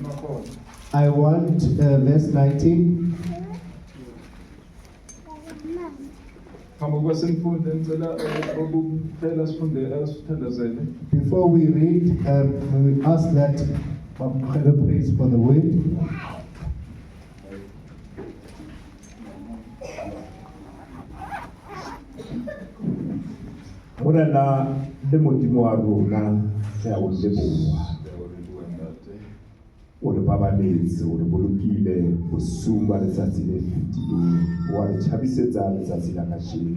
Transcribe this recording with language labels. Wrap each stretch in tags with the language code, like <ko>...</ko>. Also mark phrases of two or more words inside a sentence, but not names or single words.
<en>I want verse 19. Before we read, we ask that Mama praise for the word.</en> <st>Morena le modimo wa rona re a o leboha o re babaletse o re bolokile bosung ba letsatsi le fetileng wa re tšhabisetsa letsatsi la kasheno.</st>